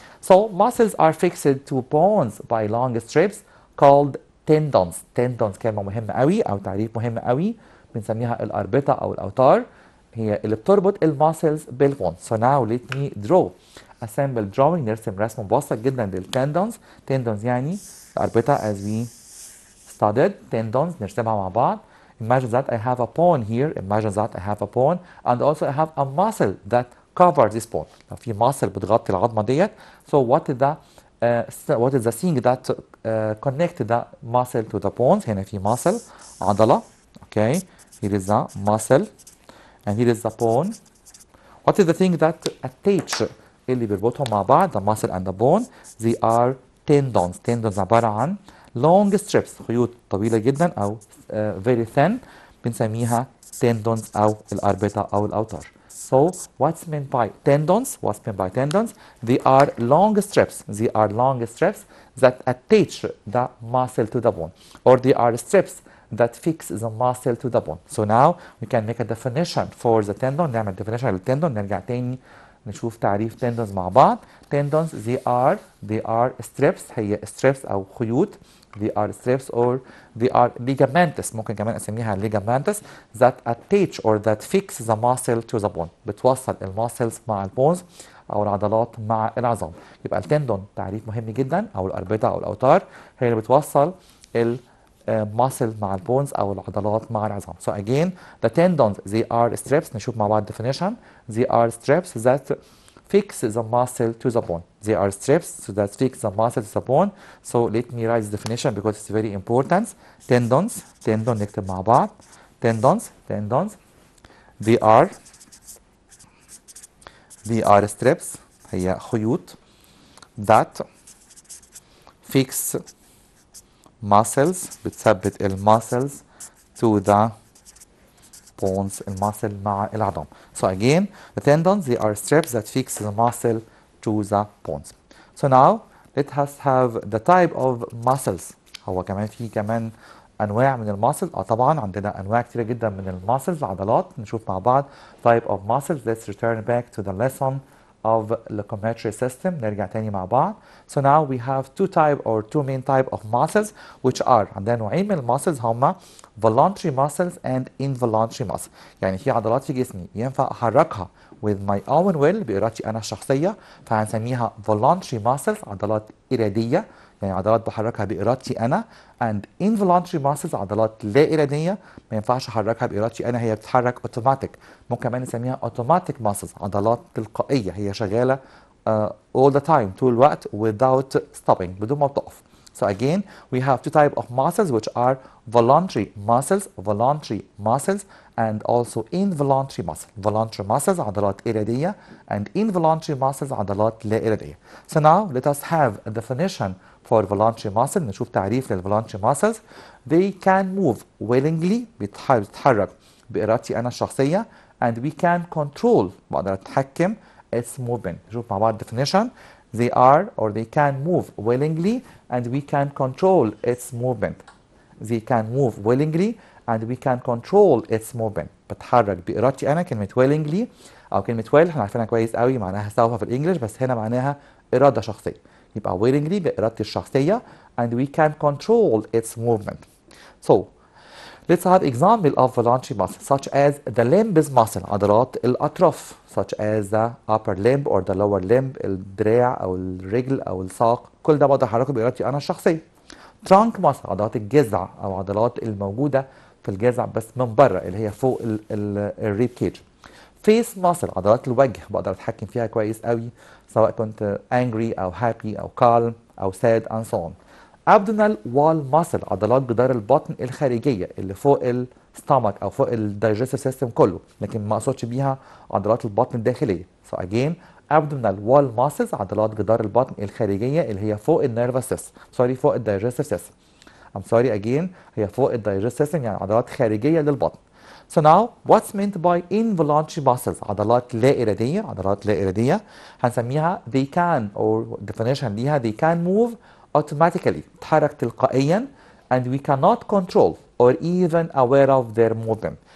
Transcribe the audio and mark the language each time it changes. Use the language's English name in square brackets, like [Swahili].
[English] So muscles are fixed to bones by long strips called tendons. [Arabic] Tendons كلمة مهمة قوي أو تعريف مهم قوي بنسميها الأربطة أو الأوتار هي اللي بتربط الماسلز بالبون. [English] So now let me draw a simple drawing. [Arabic] نرسم رسم مبسط جدا للتندونز. tendons يعني الأربطة [English] as we studied. [Arabic] tendons نرسمها مع بعض. [English] Imagine that I have a bone here. Imagine that I have a bone and also I have a muscle that covers this bone. [Arabic] لو في muscle بتغطي العظمة ديت. [English] So what is the thing that connect the muscle to the bones. [Arabic] هنا في muscle عضلة. [English] Okay. Here is the muscle. And here is the bone. What is the thing that attach [Arabic] اللي بيربطهم مع بعض [English] the muscle and the bone? They are tendons. [Arabic] Tendons عبارة عن [English] long strips [Arabic] خيوط طويلة جدا أو [English] very thin [Arabic] بنسميها tendons أو الأربطة أو الأوتار. [English] So what's meant by tendons? What's meant by tendons? They are long strips. They are long strips that attach the muscle to the bone, or they are strips that fix the muscle to the bone. So now we can make a definition for the tendon. [Arabic] نعمل definition للتندون. نرجع تاني نشوف تعريف tendons مع بعض. [English] Tendons they are strips. [Arabic] هي strips أو خيوط. [English] They are strips or they are ligaments. [Arabic] ممكن كمان أسميها [English] ligaments that attach or that fix the muscle to the bone. [Arabic] بتوصل الماسلز مع البونز أو العضلات مع العظام. يبقى التندون تعريف مهم جدا أو الأربطة أو الأوتار هي اللي بتوصل muscle مع البونز أو العضلات مع العظام. [English] So again, the tendons they are strips. [Arabic] نشوف مع بعض definition. [English] They are strips that fix the muscle to the bone. They are strips that fix the muscle to the bone. So let me write the definition because it's very important. [Arabic] Tendons نكتب مع بعض. [English] Tendons they are strips. [Arabic] هي خيوط [English] that fix muscles [Arabic] بتثبت الماسلز [English] to the bones [Arabic] الماسل مع العظام. [English] So again the tendons they are strips that fix the muscle to the bones. So now let us have the type of muscles. [Arabic] هو كمان في كمان انواع من الماسل. طبعا عندنا انواع كتيره جدا من الماسلز عضلات. [English] نشوف مع بعض type of muscles. Let's return back to the lesson of locomotory system. [Arabic] نرجع تاني مع بعض. [English] So now we have two main type of muscles which are [Arabic] عندنا نوعين من الماسلز هما [English] voluntary muscles and involuntary muscles. [Arabic] يعني في عضلات في جسمي ينفع احركها [English] with my own will [Arabic] بإرادتي أنا الشخصية فهنسميها voluntary muscles عضلات إرادية يعني عضلات بحركها بإرادتي أنا [English] and involuntary muscles [Arabic] عضلات لا إرادية ما ينفعش أحركها بإرادتي أنا هي بتتحرك automatic. ممكن كمان نسميها automatic muscles عضلات تلقائية هي شغالة [English] all the time [Arabic] طول الوقت [English] without stopping [Arabic] بدون ما تقف. [English] So again we have two types of muscles which are voluntary muscles and also involuntary muscles. Voluntary muscles [Arabic] عضلات إرادية [English] and involuntary muscles [Arabic] عضلات لا إرادية. [English] So now let us have a definition for voluntary muscle. [Arabic] نشوف تعريف للvoluntary muscles. [English] They can move willingly [Arabic] بتتحرك بإرادتي أنا الشخصية [English] and we can control [Arabic] بقدر أتحكم [English] its movement. [Arabic] نشوف مع بعض definition. [English] They are or they can move willingly and we can control its movement. They can move willingly and we can control its movement. [Arabic] بتحرك بإرادتي أنا. كلمة willingly أو كلمة will احنا عارفينها كويس قوي معناها سوف في الإنجليش بس هنا معناها إرادة شخصية. يبقى willingly بإرادتي الشخصية [English] and we can control its movement. So let's have example of voluntary muscles such as the limbs muscle [Arabic] عضلات الأطراف [English] such as the upper limb or the lower limb [Arabic] الدراع أو الرجل أو الساق كل ده بقدر أحركه بإرادتي أنا الشخصية. trunk muscle عضلات الجذع أو عضلات الموجودة في الجذع بس من بره اللي هي فوق الريب كيج. face muscle عضلات الوجه بقدر أتحكم فيها كويس قوي سواء كنت angry أو happy أو calm أو sad [English] and so on. [Arabic] abdominal wall muscle عضلات جدار البطن الخارجية اللي فوق الستامك أو فوق الدايجستيف سيستم كله لكن ما أقصدش بيها عضلات البطن الداخلية. [English] So again [Arabic] abdominal wall muscles عضلات جدار البطن الخارجية اللي هي فوق النيرفس سيستم فوق الدايجستيف سيستم. [English] I'm sorry again [Arabic] هي فوق الدايجستيف سيستم يعني عضلات خارجية للبطن. [English] So now what's meant by involuntary muscles؟ [Arabic] عضلات لا إرادية. عضلات لا إرادية هنسميها [English] they can or definition ليها they can move automatically، [Arabic] تتحرك تلقائيا [English] and we cannot control or even aware of their movement.